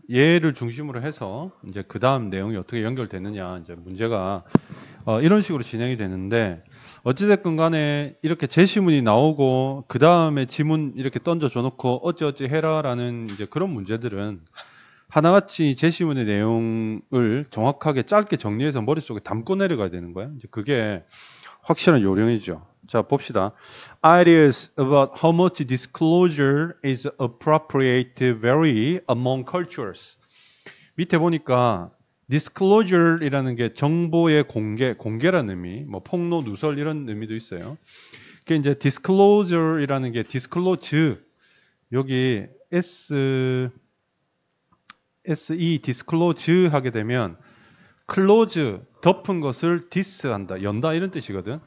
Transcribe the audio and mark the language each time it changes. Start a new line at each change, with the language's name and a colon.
Korean: 얘를 중심으로 해서 이제 그 다음 내용이 어떻게 연결되느냐 이제 문제가 이런 식으로 진행이 되는데 어찌됐건 간에 이렇게 제시문이 나오고 그 다음에 지문 이렇게 던져줘 놓고 어찌어찌 해라라는 이제 그런 문제들은 하나같이 제시문의 내용을 정확하게 짧게 정리해서 머릿속에 담고 내려가야 되는 거예요. 이제 그게 확실한 요령이죠. 자, 봅시다.
English: Ideas about how much disclosure is appropriate vary among cultures.
Korean: 밑에 보니까 disclosure이라는 게 정보의 공개라는 의미, 뭐 폭로, 누설 이런 의미도 있어요. 그게 이제 disclosure이라는 게 disclose 여기 SE disclose 하게 되면 close 덮은 것을 dis한다, 연다 이런 뜻이거든.